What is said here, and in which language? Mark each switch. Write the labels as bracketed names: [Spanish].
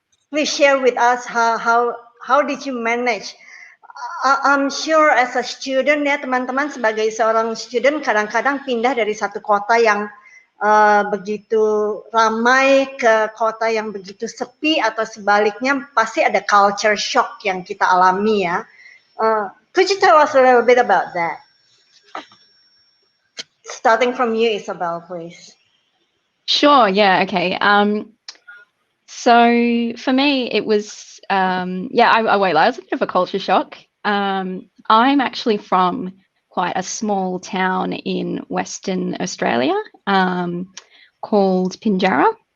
[English] Please share with us how did you manage. I'm sure as a student [Indonesian] ya teman-teman, sebagai seorang student kadang-kadang pindah dari satu kota yang begitu ramai ke kota yang begitu sepi, atau sebaliknya pasti ada culture shock yang kita alami ya. [English] Could you tell us a little bit about that? Starting from you, Isabelle, please. Sure, yeah, okay. So for me, it was, I won't lie, it was a bit of a culture shock. I'm actually from quite a small town in Western Australia called Pinjarra.